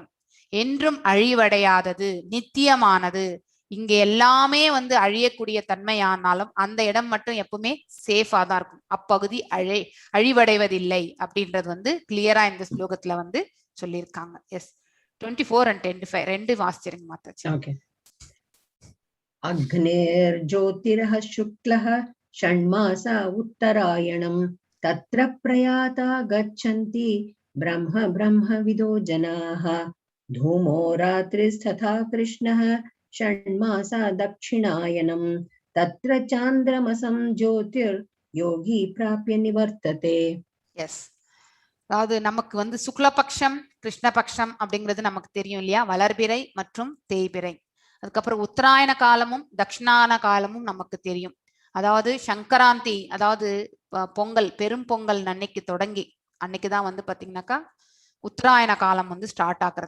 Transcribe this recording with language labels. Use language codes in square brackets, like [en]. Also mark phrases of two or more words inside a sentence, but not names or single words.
[ta] என்றும் அழிவடையாதது, நித்தியமானது. இங்க எல்லாமே வந்து அழியக்கூடிய தன்மையானாலும் அந்த இடம் மட்டும் எப்பவுமே சேஃபா தான் இருக்கும். அப்பகுதி அழிவடைவதில்லை அப்படின்றது வந்து கிளியரா இந்த ஸ்லோகத்துல வந்து சொல்லியிருக்காங்க. எஸ், 24 and 25 ரெண்டு வாசிச்சிருங்க மாத்தாச்சு. ஓகே. [sa] अग्नेर्ज्योतिरः शुक्लः षण्मासा उत्तरायणम् तत्र प्रयाता गच्छन्ति ब्रह्मविदो जनाः धूमो रात्रिस्तथा कृष्णः षण्मासा दक्षिणायनम् तत्र चान्द्रमसं ज्योतिर्योगी प्राप्य निवर्तते. [ta] எஸ், அதாவது நமக்கு வந்து சுக்லபக்ஷம் கிருஷ்ணபக்ஷம் அப்படிங்கிறது நமக்கு தெரியும் இல்லையா, வளர்பிறை மற்றும் தேய்பிறை. அதுக்கப்புறம் உத்தராயண காலமும் தட்சிணாயன காலமும் நமக்கு தெரியும். அதாவது சங்கராந்தி, அதாவது பொங்கல், பெரும் பொங்கல் அன்னைக்கு தொடங்கி அன்னைக்குதான் வந்து பாத்தீங்கன்னாக்கா உத்தராயண காலம் வந்து ஸ்டார்ட் ஆகுறது.